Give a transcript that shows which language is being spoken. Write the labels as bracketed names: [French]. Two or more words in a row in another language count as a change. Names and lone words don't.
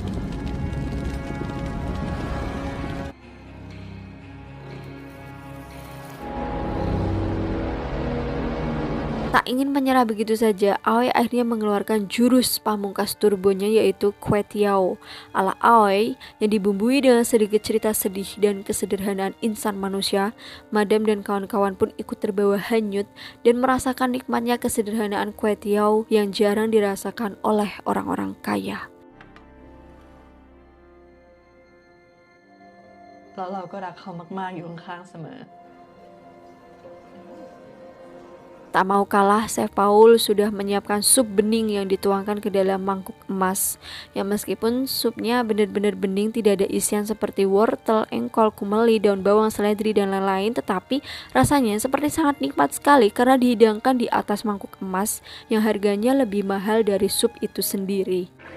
[Indonesian] Tak ingin menyerah begitu saja, Aoi akhirnya mengeluarkan jurus pamungkas turbonya yaitu Kue Tiao ala Aoi yang dibumbui dengan sedikit cerita sedih dan kesederhanaan insan manusia. Madam dan kawan-kawan pun ikut terbawa hanyut dan merasakan nikmatnya kesederhanaan Kue Tiao yang jarang dirasakan oleh orang-orang kaya. [Thai] แล้วเราก็รักเขามากๆอยู่ข้างๆเสมอ [Indonesian] Tak mau kalah, Chef Paul sudah menyiapkan sup bening yang dituangkan ke dalam mangkuk emas. Yang meskipun supnya benar-benar bening, tidak ada isian seperti wortel, engkol, kumeli, daun bawang, seledri, dan lain-lain, tetapi rasanya seperti sangat nikmat sekali karena dihidangkan di atas mangkuk emas yang harganya lebih mahal dari sup itu sendiri.